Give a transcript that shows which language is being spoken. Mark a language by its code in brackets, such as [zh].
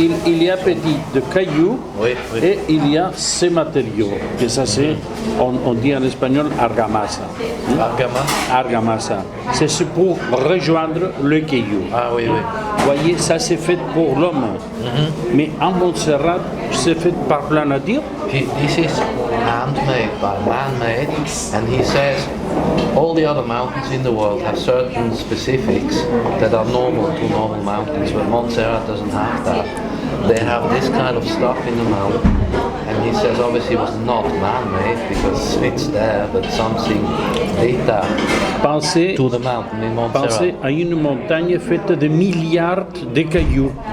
[fr] Il y a petit de cailloux et il y a ces matériaux, que ça c'est, on dit en espagnol argamasa. Argamasa. C'est pour rejoindre le caillou. Ah oui, oui. Vous voyez, ça c'est fait pour l'homme. Mais en Montserrat, c'est fait par la nature. [en] This is handmade by man-made, and he says all the other mountains in the world have certain specifics that are normal to normal mountains, but Montserrat doesn't have that. They have this kind of stuff in the mountain, and he says obviously it was not man-made because it's there, but something did that to the mountain in Montserrat. [fr] Pensez à une montagne faite de milliards de cailloux.